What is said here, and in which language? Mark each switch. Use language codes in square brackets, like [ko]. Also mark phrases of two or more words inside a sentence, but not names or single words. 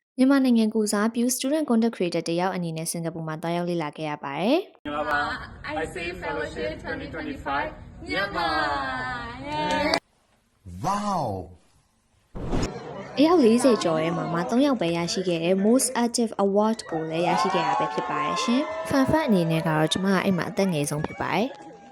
[my] မြန်မာနိုင်ငံကိုစားပြု [en] student content creator [my] တယောက်အနေနဲ့စင်ကာပူမှာတွားရောက်လေ့လာခဲ့ရပါတယ်။ [en] IC Fellowship 2025 Myanmar. Wow. [my] အယောက်40ကျော်ရဲ့မှာ3ယောက်ပဲရရှိခဲ့တဲ့ Most Active Award ကိုလည်းရရှိခဲ့တာပဲဖြစ်ပါတယ်ရှင်။ [en] Fun fact [my] အနေနဲ့ကတော့ကျွန်မကအဲ့မှာအသက်ငယ်ဆုံးဖြစ်ပါတယ်။